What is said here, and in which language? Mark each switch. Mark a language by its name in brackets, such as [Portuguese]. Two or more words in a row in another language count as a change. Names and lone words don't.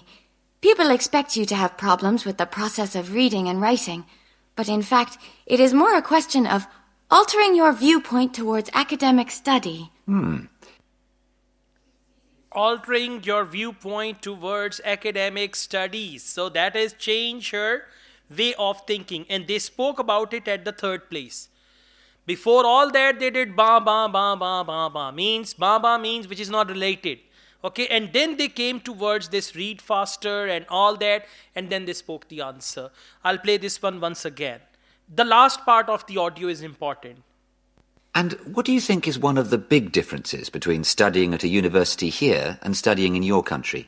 [English] People expect you to have problems with the process of reading and writing, but in fact, it is more a question of altering your viewpoint towards academic study. Altering your viewpoint towards academic studies. So that is change her way of thinking. And they spoke about it at the 3rd place. Before all that, they did ba ba ba ba ba ba. Means ba ba means which is not related. Okay, and then they came towards this read faster and all that, and then they spoke the answer. I'll play this one once again. The last part of the audio is important. And what do you think is one of the big differences between studying at a university here and studying in your country?